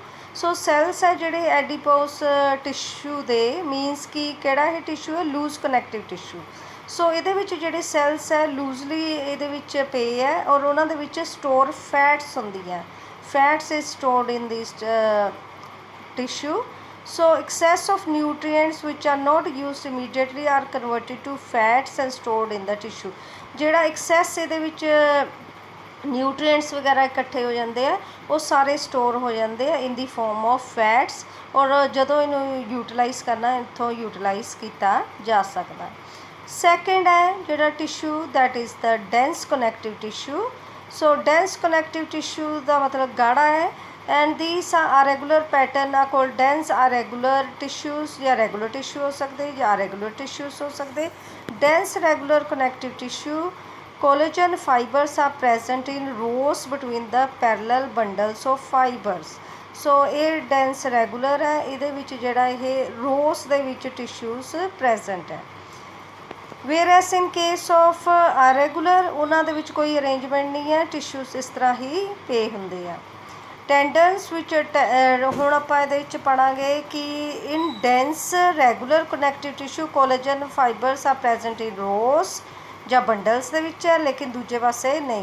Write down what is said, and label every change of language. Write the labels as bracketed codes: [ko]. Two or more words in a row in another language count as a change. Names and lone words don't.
[pa] ਸੋ ਸੈਲਸ ਹੈ ਜਿਹੜੇ [en] adipose tissue [pa] ਦੇ, ਮੀਨਸ ਕਿ ਕਿਹੜਾ ਇਹ ਟਿਸ਼ੂ ਹੈ? [en] loose connective tissue. [pa] ਸੋ ਇਹਦੇ ਵਿੱਚ ਜਿਹੜੇ ਸੈਲਸ ਹੈ ਲੂਜ਼ਲੀ ਇਹਦੇ ਵਿੱਚ ਪਏ ਹੈ, ਔਰ ਉਹਨਾਂ ਦੇ ਵਿੱਚ [en] store fats [pa] ਹੁੰਦੀਆਂ। [en] fats is stored in this tissue. So excess of nutrients which are not used immediately are converted to fats and stored in the tissue. [pa] ਜਿਹੜਾ ਐਕਸੈਸ ਇਹਦੇ ਵਿੱਚ ਨਿਊਟਰੀਐਂਟਸ ਵਗੈਰਾ ਇਕੱਠੇ ਹੋ ਜਾਂਦੇ ਆ, ਉਹ ਸਾਰੇ ਸਟੋਰ ਹੋ ਜਾਂਦੇ ਆ [en] in the form of fats, [pa] ਔਰ ਜਦੋਂ ਇਹਨੂੰ ਯੂਟੀਲਾਈਜ਼ ਕਰਨਾ ਇੱਥੋਂ ਯੂਟੀਲਾਈਜ਼ ਕੀਤਾ ਜਾ ਸਕਦਾ। [en] ਸੈਕਿੰਡ [pa] ਹੈ ਜਿਹੜਾ [en] ਟਿਸ਼ੂ, that is the dense connective tissue. [pa] ਸੋ [en] dense connective tissue [pa] ਦਾ ਮਤਲਬ ਗਾੜਾ ਹੈ, [en] and these are regular pattern are called dense are regular tissues, [pa] ਜਾਂ [en] regular tissue [pa] ਹੋ ਸਕਦੇ ਜਾਂ [en] irregular tissues [pa] ਹੋ ਸਕਦੇ। [en] dense regular connective tissue, collagen fibers are present in rows between the parallel bundles of fibers. [pa] ਸੋ ਇਹ [en] dense regular [pa] ਹੈ, ਇਹਦੇ ਵਿੱਚ ਜਿਹੜਾ ਇਹ rows ਦੇ ਵਿੱਚ [en] tissues present [pa] ਹੈ। [en] whereas in case of irregular [pa] ਉਹਨਾਂ ਦੇ ਵਿੱਚ ਕੋਈ ਅਰੇਂਜਮੈਂਟ ਨਹੀਂ ਹੈ, ਟਿਸ਼ੂਜ਼ ਇਸ ਤਰ੍ਹਾਂ ਹੀ ਪਏ ਹੁੰਦੇ ਆ। ਟੈਂਡਨਸ ਵਿੱਚ ਹੁਣ ਆਪਾਂ ਇਹਦੇ ਵਿੱਚ ਪੜ੍ਹਾਂਗੇ ਕਿ [en] in dense regular connective tissue collagen fibers are present in rows [pa] ਜਾਂ ਬੰਡਲਸ ਦੇ ਵਿੱਚ ਹੈ, ਲੇਕਿਨ ਦੂਜੇ ਪਾਸੇ ਨਹੀਂ।